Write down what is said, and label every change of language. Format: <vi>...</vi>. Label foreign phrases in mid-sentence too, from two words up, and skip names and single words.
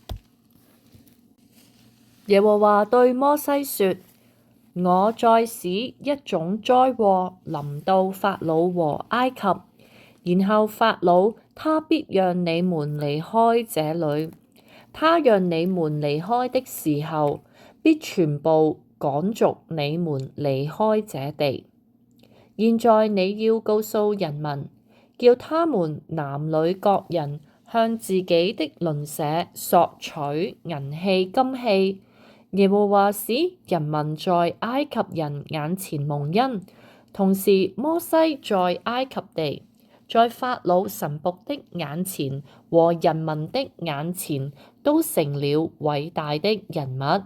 <zh>耶和華對摩西說：我再使一種災禍臨到法老和埃及，然後法老他必讓你們離開這裏。他讓你們離開的時候，必全部趕逐你們離開這地。現在你要告訴人民，叫他們男女各人向自己的鄰舍索取銀器、金器。耶和華使人民在埃及人眼前蒙恩，同時摩西在埃及地，在法老臣僕的眼前和人民的眼前，都成了偉大的人物。</zh>